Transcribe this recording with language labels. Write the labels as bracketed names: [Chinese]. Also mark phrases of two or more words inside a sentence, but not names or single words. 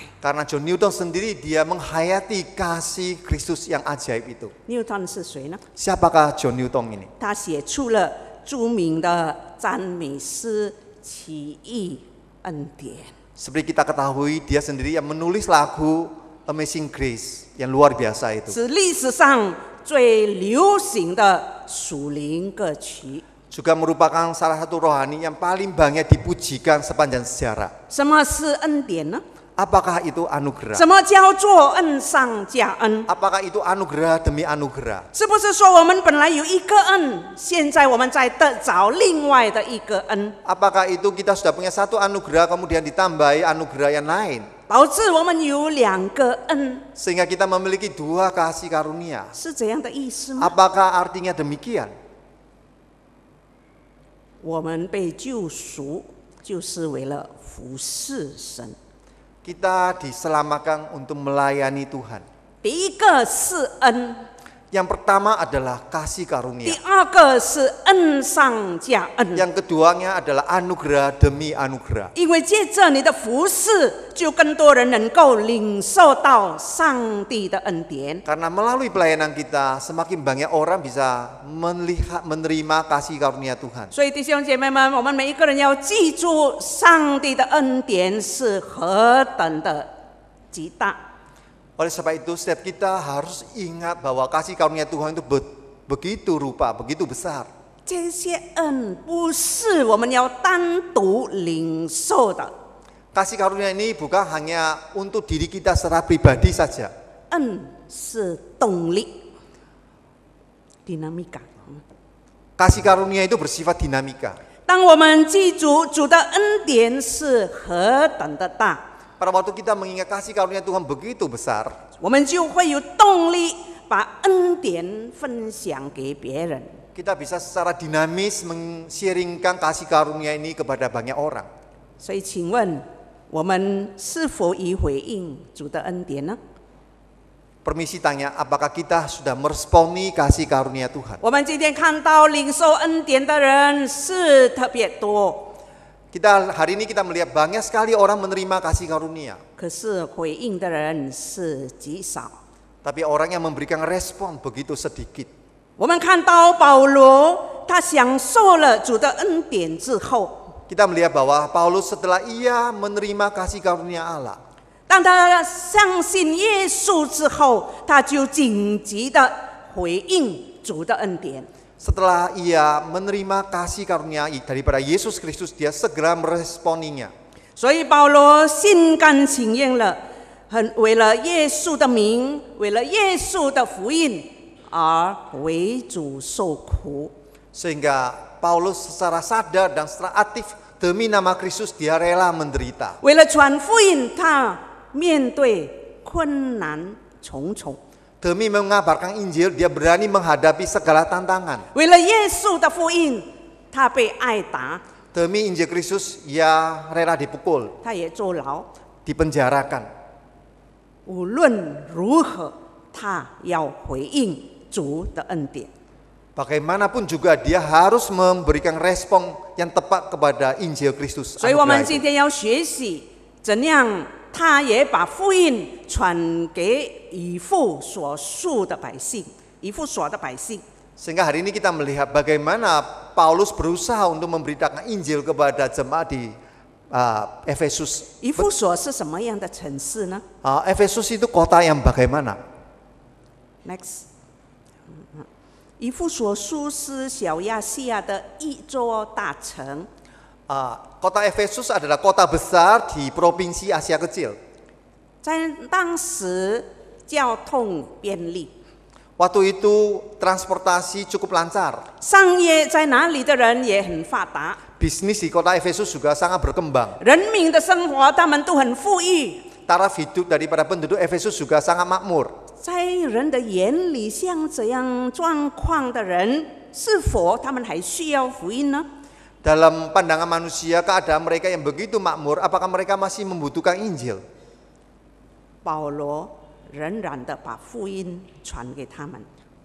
[Indonesian] Karena John Newton sendiri dia menghayati kasih Kristus yang ajaib itu. [Chinese] 牛顿是谁呢？ [Indonesian] Siapakah John Newton ini? [Chinese] 他写出了著名的赞美诗《奇异恩典》。 [Indonesian] Seperti kita ketahui, dia sendiri yang menulis lagu Amazing Grace yang luar biasa itu. [Chinese] 是历史上最流行的属灵歌曲。 [Indonesian] Juga merupakan salah satu rohani yang paling banyak dipujikan sepanjang sejarah. [Chinese] 什么是恩典呢？ [Indonesian] Apakah itu anugerah? [Chinese] 什么叫做恩上加恩？ [Indonesian] Apakah itu anugerah demi anugerah? [Chinese] 是不是说我们本来有一个恩，现在我们再得着另外的一个恩， [Indonesian] Apakah itu kita sudah punya satu anugerah kemudian ditambahi anugerah yang lain? [Chinese] 导致我们有两个恩， [Indonesian] Sehingga kita memiliki dua kasih karunia. [Chinese] 是这样的意思吗？ [Indonesian] Apakah artinya demikian? [Chinese] 我们被救赎，就是为了服侍神。 [Indonesian] Kita diselamatkan untuk melayani Tuhan. [Chinese] 第一个是恩， [Indonesian] Yang pertama adalah kasih [Chinese] 第 [Indonesian] karunia. [Chinese] 二个是恩上加恩。 [Indonesian] Yang keduanya adalah anugerah demi anugerah. [Chinese] 因为借着你的服侍，就更多人能够领受到上帝的恩典。 [Indonesian] Karena melalui pelayanan kita, semakin banyak orang bisa melihat, menerima kasih karunia Tuhan. [Chinese] 所以弟兄姐妹们，我们每一个人要记住，上帝的恩典是何等的极大。 [Indonesian] Oleh sebab itu, setiap kita harus ingat bahwa kasih karunia Tuhan itu begitu rupa, begitu besar. [Chinese] 这些恩不是我们要单独领受的， [Indonesian] Kasih karunia ini bukan hanya untuk diri kita secara pribadi saja. [Chinese] 恩是动力 ，dinamika。 [Indonesian] Kasih karunia itu bersifat dinamika. [Chinese] 当我们记住主的恩典是何等的大， [Indonesian] Pada waktu kita mengingat kasih karunia Tuhan begitu besar, [Chinese] 我们就会有动力把恩典分享给别人。 [Indonesian] kita bisa secara dinamis men-sharingkan kasih karunia ini kepada banyak orang. [Chinese] 所以，请问我们是否已回应主的恩典呢？ [Indonesian] Permisi tanya, apakah kita sudah meresponi kasih karunia Tuhan? [Chinese] 我们今天看到领受恩典的人是特别多， [Indonesian] Hari ini kita melihat banyak sekali orang menerima kasih karunia. [Chinese] 可是回应的人是极少。 [Indonesian] Tapi orang yang memberikan respon begitu sedikit. [Chinese] 我们看到保罗，他享受了主的恩典之后， [Indonesian] Kita melihat bahwa Paulus setelah ia menerima kasih karunia Allah, [Chinese] 当他相信耶稣之后，他就紧急的回应主的恩典。 [Indonesian] setelah ia menerima kasih karunia daripada Yesus Kristus, dia segera meresponinya. [Chinese] 所以保罗心甘情愿了，为了耶稣的名，为了耶稣的福音而为主受苦。 [Indonesian] Sehingga Paulus secara sadar dan secara aktif demi nama Kristus dia rela menderita. [Chinese] 为了传福音，他面对困难重重。 [Indonesian] Demi mengabarkan Injil, dia berani menghadapi segala tantangan. [Chinese] 为了耶稣的福音，他被挨打， [Indonesian] Demi Injil Kristus, ia rela dipukul, [Chinese] 他也坐牢。 [Indonesian] dipenjarakan. [Chinese] 无论如何，他要回应主的恩典。 [Indonesian] Bagaimanapun juga dia harus memberikan respon yang tepat kepada Injil Kristus. [Chinese] 所以我们 [Indonesian] anugerah [Chinese] 今 [Indonesian] itu. [Chinese] 天要学习怎样，他也把福音传给以弗所属的百姓，以弗所的百姓。 [Indonesian] Sehingga hari ini kita melihat bagaimana Paulus berusaha untuk memberitakan Injil kepada jemaat di Efesus. [Chinese] 以弗所是什么样的城市呢 [Indonesian] Efesus itu kota yang bagaimana? [Chinese] ？Next，以弗所书是小亚细亚的一座大城。 [Indonesian] Kota Efesus adalah kota besar di provinsi Asia Kecil. [Chinese] 在当时交通便利， [Indonesian] Waktu itu transportasi cukup lancar. [Chinese] 商业在那里的人也很发达， [Indonesian] Bisnis di kota Efesus juga sangat berkembang. [Chinese] 人民的生活他们都很富裕。 [Indonesian] Taraf hidup daripada penduduk Efesus juga sangat makmur. [Chinese] 在人的眼里，像这样状况的人，是否他们还需要福音呢？ [Indonesian] Dalam pandangan manusia, keadaan mereka yang begitu makmur, apakah mereka masih membutuhkan Injil? [Chinese] 保罗仍然的把福音传给他们。